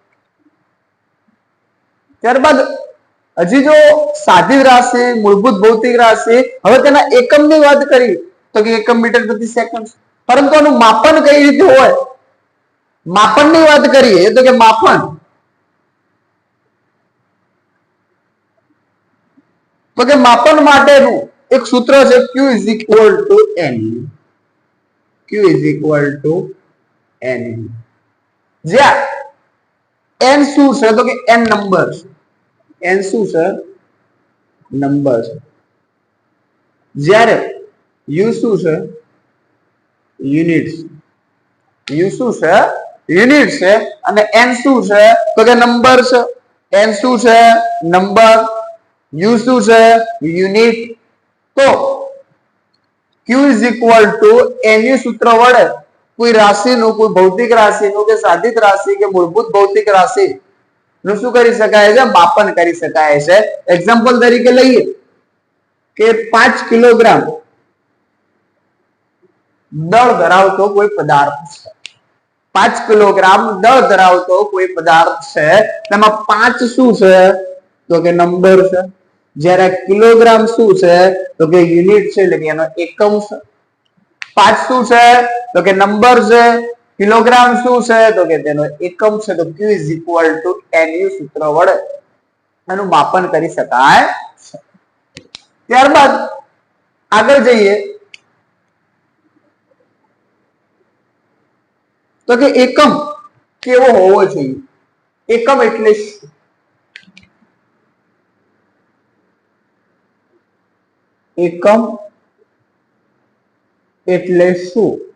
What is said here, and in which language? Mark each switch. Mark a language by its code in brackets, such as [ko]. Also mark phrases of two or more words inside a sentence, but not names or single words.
[gu] ત્યારબાદ હજી જો સાધિત રાશિ, મૂળભૂત ભૌતિક રાશિ, હવે તેના એકમની વાત કરી તો કે એકમ મીટર પ્રતિ સેકન્ડ. પરંતુ આનું માપન કઈ રીતે હોય? માપનની વાત કરીએ તો કે માપન માટેનું એક સૂત્ર છે [en] Q is equal to N. Q is equal to N. [gu] જ્યાં N શું છે? તો કે N નંબર છે. N શું છે? નંબર છે. જ્યારે U શું છે? યુનિટ. U શું છે? યુનિટ છે. અને N શું છે? તો કે નંબર છે. N શું છે? નંબર. U શું છે? યુનિટ. તો [en] Q is equal to NU [gu] સૂત્ર વડે કોઈ રાશિનું, કોઈ ભૌતિક રાશિનું કે સાધિત રાશિ કે મૂળભૂત ભૌતિક રાશિ નું શું કરી શકાય છે? માપન કરી શકાય છે. એક્ઝામ્પલ તરીકે લઈએ કે 5 કિલોગ્રામ દળ ધરાવતો કોઈ પદાર્થ છે. 5 કિલોગ્રામ દળ ધરાવતો કોઈ પદાર્થ છે. તેમાં 5 શું છે? તો કે નંબર છે. જ્યારે કિલોગ્રામ શું છે? તો કે યુનિટ છે, એટલે કે એનો એકમ છે. 5 શું છે? તો કે નંબર છે. કિલોગ્રામ શું છે? તો કે તેનો એકમ છે. તો [en] Q is equal to NU [gu] સૂત્ર વડે એનું માપન કરી શકાય છે. ત્યારબાદ આગળ જઈએ તો કે એકમ કેવો હોવો જોઈએ? એકમ એટલે શું? એકમ એટલે શું?